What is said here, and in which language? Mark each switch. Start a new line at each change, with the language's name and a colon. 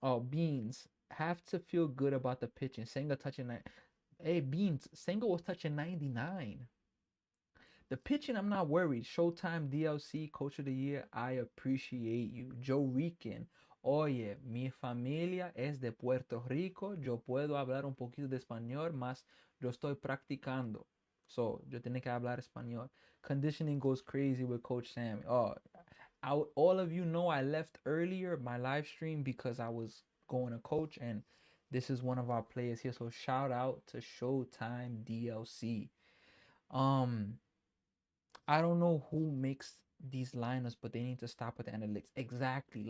English: Beans have to feel good about the pitching. Senga touching that. Hey, Beans. Senga was touching 99. The pitching, I'm not worried. Showtime DLC, Coach of the Year, I appreciate you.
Spanish: Joe Rican, oye, mi familia es de Puerto Rico. Yo puedo hablar un poquito de español, mas yo estoy practicando. So, yo tengo que hablar español.
English: Conditioning goes crazy with Coach Sam. All of you know I left earlier my live stream because I was going to coach, and this is one of our players here. So, shout out to Showtime DLC. Um, I don't know who makes these lineups, but they need to stop with the analytics. Exactly.